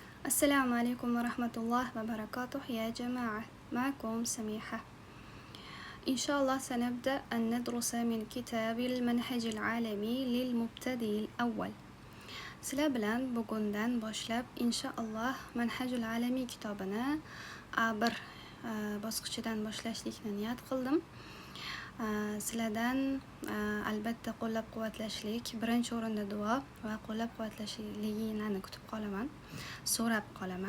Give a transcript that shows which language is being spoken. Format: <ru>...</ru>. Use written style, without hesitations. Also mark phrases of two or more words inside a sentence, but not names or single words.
<ar>السلام عليكم ورحمة الله وبركاته يا جماعة، معكم سميحة. إن شاء الله سنبدأ أن ندرس من كتاب المنهج العالمي للمبتدئ الأول.</ar> <uz>Sizlar bilan bugundan boshlab inshaalloh Manhajul Alamiy kitobini A1 bosqichidan boshlashlikni niyat qildim. Sizlardan albatta qo'llab-quvvatlashlik, birinchi o'rinda duo va qo'llab-quvvatlashligingizni kutib qolaman, so'rab qolaman.</uz>